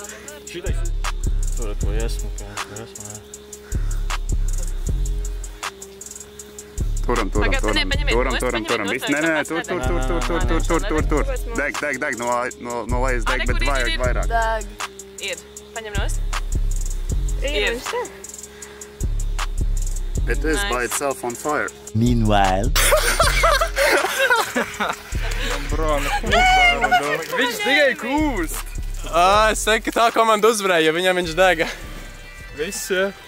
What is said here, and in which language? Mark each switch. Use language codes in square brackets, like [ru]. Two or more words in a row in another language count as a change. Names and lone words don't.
[lv] Šitais. Tur to iesmu, kā esmu. Turam. Viss, nē, tur. Deg, no lejas deg, bet vajag vairāk. Deg. Ir. Paņem nost. Ir. [en] It is by itself on fire. Meanwhile. [lv] Viņš tikai kūst. Es teiktu, ka tā komanda uzvarēja, ja viņam viņš dega. Viss, jā.